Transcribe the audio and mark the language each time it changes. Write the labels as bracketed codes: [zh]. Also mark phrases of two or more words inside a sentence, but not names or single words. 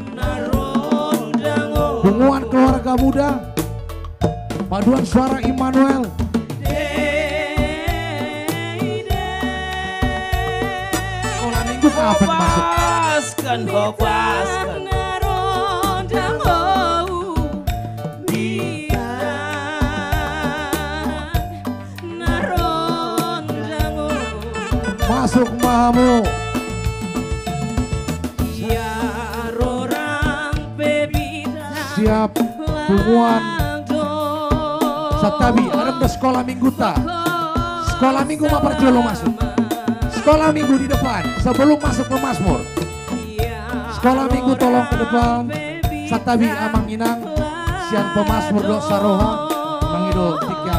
[id] Hubungan keluarga muda. Paduan suara Immanuel. Sekolah minggu kapan masuk? [bbc] Hopaskan. Masuk mamu. [id] Siap hubungan Satabi, ada ke sekolah minggu tak? Sekolah minggu [bbc] mah perjolo [id] masuk. Sekolah minggu di depan sebelum masuk ke Mazmur. Sekolah minggu tolong ke depan. [bbc] Satabi amang inang sian pemazmur do saroha mangido tikami.